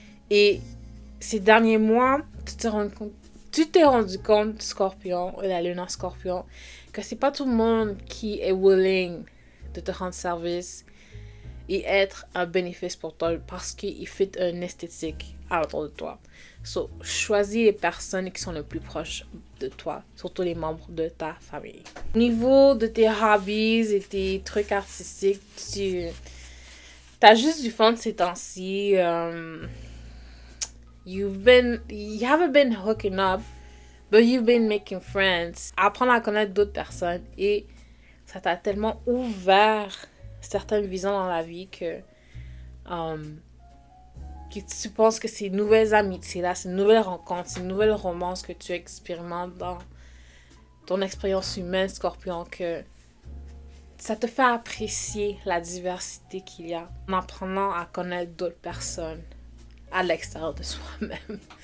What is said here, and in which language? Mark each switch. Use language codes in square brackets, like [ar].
[fr] Et ces derniers mois, tu t'es rendu compte, Scorpion, la lune en Scorpion, que c'est pas tout le monde qui est willing de te rendre service et être un bénéfice pour toi parce qu'il fait une esthétique à l'autour de toi. So, choisis les personnes qui sont les plus proches de toi, surtout les membres de ta famille. Au niveau de tes hobbies et tes trucs artistiques, tu as juste du fun ces temps-ci. [en] you haven't been hooking up, but you've been making friends. [fr] Apprendre à connaître d'autres personnes et ça t'a tellement ouvert certaines visions dans la vie que tu penses que ces nouvelles amitiés-là, ces nouvelles rencontres, ces nouvelles romances que tu expérimentes dans ton expérience humaine, Scorpion, que ça te fait apprécier la diversité qu'il y a en apprenant à connaître d'autres personnes à l'extérieur de soi-même.